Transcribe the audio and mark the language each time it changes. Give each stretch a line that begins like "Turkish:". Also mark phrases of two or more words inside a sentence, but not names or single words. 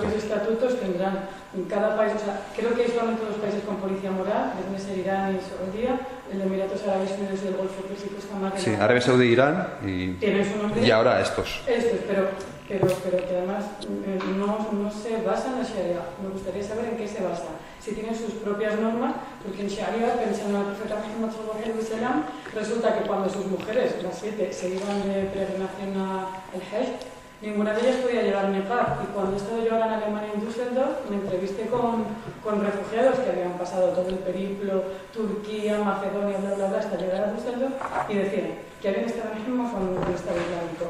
Spanish: Los estatutos tendrán en cada país, o sea, creo que hay solamente dos países con policía moral, deben ser Irán y Saudí, el de Emiratos Árabes Unidos y el Golfo Pérsico está más... Sí, Arabia Saudí, Irán ¿tienen su nombre? Y ahora estos. Pero que además no se basa en la Sharia. Me gustaría saber en qué se basa. Si tienen sus propias normas, porque en Sharia, pensando en el profeta Muhammad
Arabic: صلى الله عليه وسلم,
Spanish: resulta que cuando sus mujeres, las 7, se iban de peregrinación al Hajj, ninguna de ellas podía llevar niqab. Y cuando he estado yo ahora en Alemania, en Düsseldorf, me entrevisté con refugiados que habían pasado todo el periplo, Turquía, Macedonia, bla, bla, bla, hasta llegar a Düsseldorf, y decían que habían estado mismo con el Estado Islámico.